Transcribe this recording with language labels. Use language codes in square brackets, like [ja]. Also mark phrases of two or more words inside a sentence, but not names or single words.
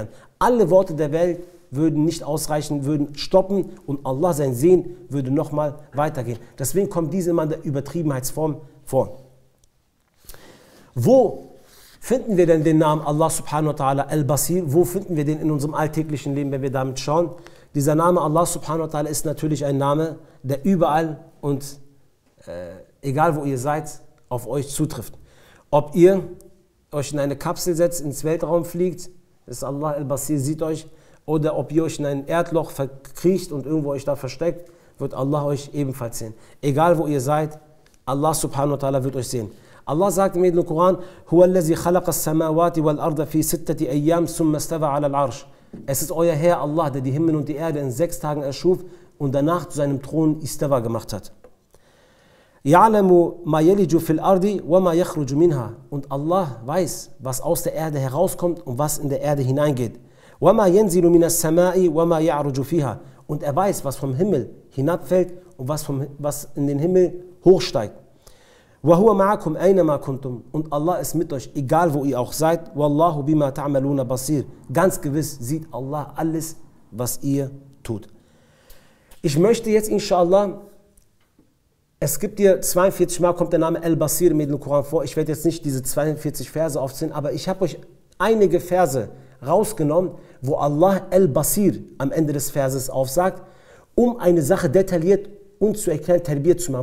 [de] Alle Worte der Welt würden nicht ausreichen, würden stoppen und Allah sein Sehen würde nochmal weitergehen. Deswegen kommt diese immer in der Übertriebenheitsform vor. Wo finden wir denn den Namen Allah [ar] سبحانه وتعالى [de] Al-Basir? Wo finden wir den in unserem alltäglichen Leben, wenn wir damit schauen? Dieser Name Allah [ar] سبحانه وتعالى [de] ist natürlich ein Name, der überall und egal wo ihr seid, auf euch zutrifft. Ob ihr euch in eine Kapsel setzt, ins Weltraum fliegt, ist Allah Al-Basir, sieht euch, oder ob ihr euch in ein Erdloch verkriecht und irgendwo euch da versteckt, wird Allah euch ebenfalls sehen. Egal wo ihr seid, Allah [ar] سبحانه وتعالى [de] wird euch sehen. Allah sagt im Heiligen Koran, [ar] هو الذي خلق السماوات والأرض في ستة أيام ثم استوى على العرش. [de] Es ist euer Herr Allah, der die Himmel und die Erde in 6 Tagen erschuf und danach zu seinem Thron Istawa gemacht hat. [ar] يعلم ما يلج في الأرض وما يخرج منها. [de] Und Allah weiß, was aus der Erde herauskommt und was in der Erde hineingeht. [ar] وما ينزل من السماء وما يعرج فيها. [de] Und er weiß, was vom Himmel hinabfällt und was in den Himmel hochsteigt. [ar] وهو معكم أين ما كنتم. [de] Und Allah ist mit euch, egal wo ihr auch seid. [ar] والله بما تعملون بصير. [de] Ganz gewiss sieht Allah alles, was ihr tut. Ich möchte jetzt inshallah, es gibt hier 42 Mal kommt der Name Al-Basir im Heiligen Koran vor. Ich werde jetzt nicht diese 42 Verse aufzählen, aber ich habe euch einige Verse rausgenommen, wo Allah Al-Basir am Ende des Verses aufsagt, um eine Sache detailliert uns zu erklären, Tarbiyat zu machen.